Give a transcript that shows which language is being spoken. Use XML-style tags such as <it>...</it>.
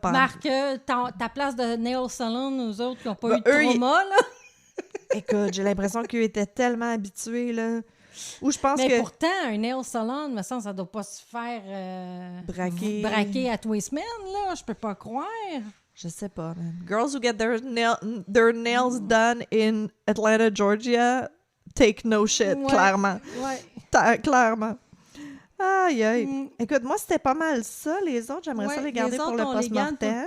<fr>Marc, ta place de nail salon, nous autres qui n'ont pas eu de trauma, là. Écoute, j'ai l'impression qu'eux étaient tellement habitués, là. Ou je pense mais pourtant, un nail salon, me semble, ça doit pas se faire braquer à tous les semaines, là. Je peux pas croire. Je sais pas, man.</fr> <en>Girls who get their nails done in Atlanta, Georgia, take no shit,</en> <fr>clairement. Ouais. Clairement. Aïe. Écoute, moi, c'était pas mal ça. Les autres, j'aimerais ça les garder pour le post-mortem.</fr>